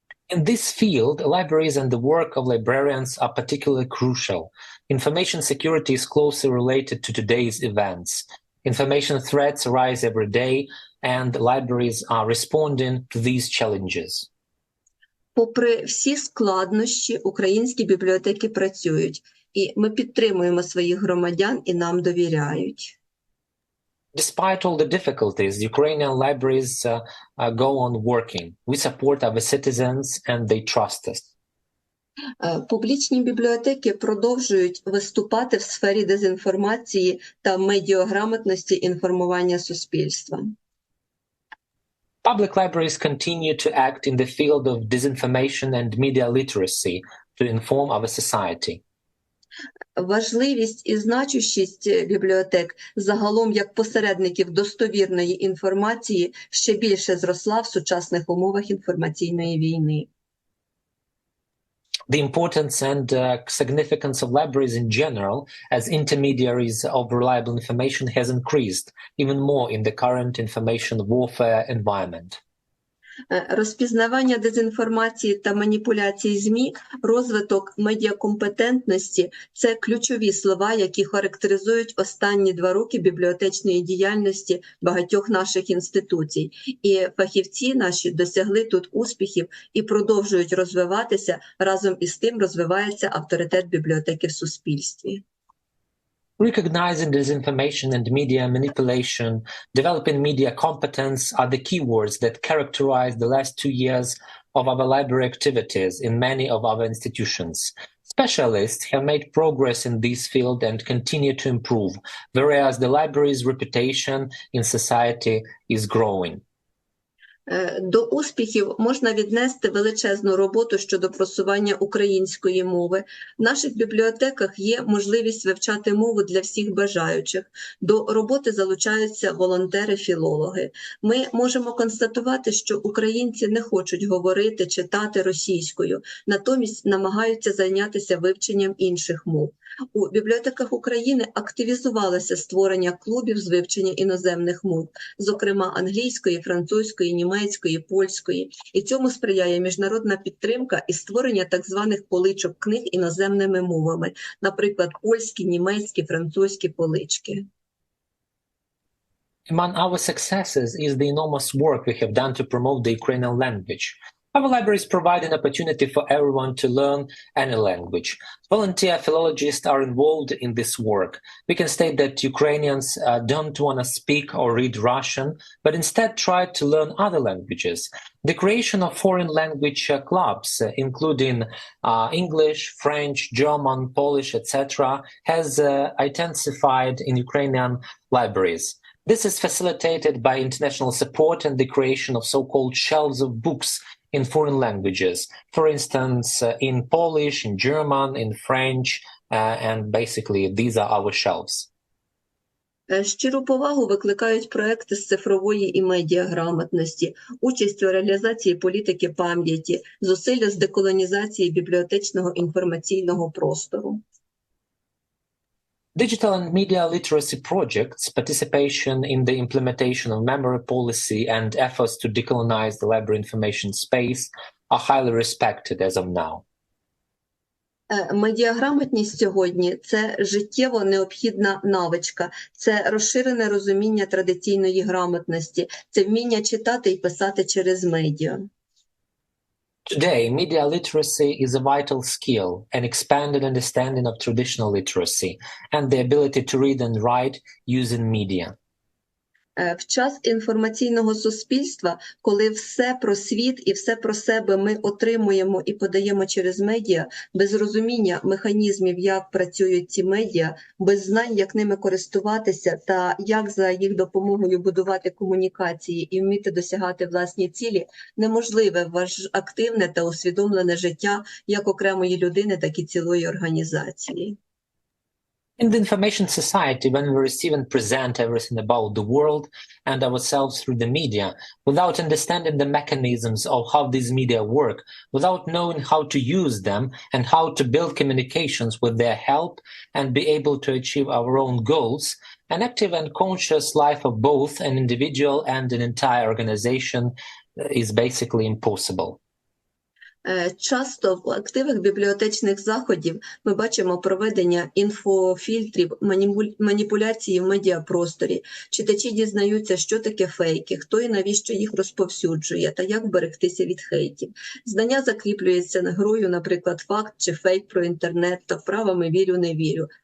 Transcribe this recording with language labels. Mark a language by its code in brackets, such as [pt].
[en] In this field, libraries and the work of librarians are particularly crucial. Information security is closely related to today's events. Information threats arise every day, and libraries are responding to these challenges. [uk] Попри всі складнощі, українські бібліотеки працюють, і ми підтримуємо своїх громадян і нам довіряють. [en] Despite all the difficulties, Ukrainian libraries go on working. We support our citizens and they trust us. [uk] Публічні бібліотеки продовжують виступати в сфері дезінформації та медіаграмотності інформування суспільства. [en] Public libraries continue to act in the field of disinformation and media literacy to inform our society. [uk] Важливість і значущість бібліотек загалом як посередників достовірної інформації ще більше зросла в сучасних умовах інформаційної війни. [en] The importance and significance of libraries in general as intermediaries of reliable information has increased even more in the current information warfare environment. [uk] Розпізнавання дезінформації та маніпуляцій ЗМІ, розвиток медіакомпетентності – це ключові слова, які характеризують останні 2 роки бібліотечної діяльності багатьох наших інституцій. І фахівці наші досягли тут успіхів і продовжують розвиватися, разом із тим розвивається авторитет бібліотеки в суспільстві. [en] Recognizing disinformation and media manipulation, developing media competence are the keywords that characterize the last 2 years of our library activities in many of our institutions. Specialists have made progress in this field and continue to improve, whereas the library's reputation in society is growing. [uk] До успіхів можна віднести величезну роботу щодо просування української мови. В наших бібліотеках є можливість вивчати мову для всіх бажаючих. До роботи залучаються волонтери-філологи. Ми можемо констатувати, що українці не хочуть говорити, читати російською, натомість намагаються зайнятися вивченням інших мов. У бібліотеках України активізувалося створення клубів з вивчення іноземних мов, зокрема англійської, французької, німецької, польської. І цьому сприяє міжнародна підтримка і створення так званих поличок книг іноземними мовами, наприклад, польські, німецькі, французькі полички. [en] Among our successes is the enormous work we have done to promote the Ukrainian language. Our libraries provide an opportunity for everyone to learn any language. Volunteer philologists are involved in this work. We can state that Ukrainians don't want to speak or read Russian, but instead try to learn other languages. The creation of foreign language clubs, including English, French, German, Polish, etc., has intensified in Ukrainian libraries. This is facilitated by international support and the creation of so-called shelves of books in foreign languages, for instance, in Polish, in German, in French, and basically these are our shelves. [uk] Щиру повагу викликають проекти з цифрової і медіаграмотності, участь у реалізації політики пам'яті, зусилля з деколонізації бібліотечного інформаційного простору. [en] Digital and media literacy projects, participation in the implementation of memory policy, and efforts to decolonize the library information space are highly respected as of now. [uk] Медіаграмотність сьогодні – це життєво необхідна навичка, це розширене розуміння традиційної грамотності, це вміння читати і писати через медіа. [en] Today, media literacy is a vital skill, an expanded understanding of traditional literacy, and the ability to read and write using media. [uk] В час інформаційного суспільства, коли все про світ і все про себе ми отримуємо і подаємо через медіа, без розуміння механізмів, як працюють ці медіа, без знань, як ними користуватися та як за їх допомогою будувати комунікації і вміти досягати власні цілі, неможливе активне та усвідомлене життя як окремої людини, так і цілої організації. [en] In the information society, when we receive and present everything about the world and ourselves through the media, without understanding the mechanisms of how these media work, without knowing how to use them and how to build communications with their help and be able to achieve our own goals, an active and conscious life of both an individual and an entire organization is basically impossible. [uk] Часто в активах бібліотечних заходів ми бачимо проведення інфофільтрів, маніпуляції в медіапросторі. Читачі дізнаються, що таке фейки, хто і навіщо їх розповсюджує та як вберегтися від хейтів. Знання закріплюється грою, наприклад, факт чи фейк про інтернет та вправами «вірю, не вірю».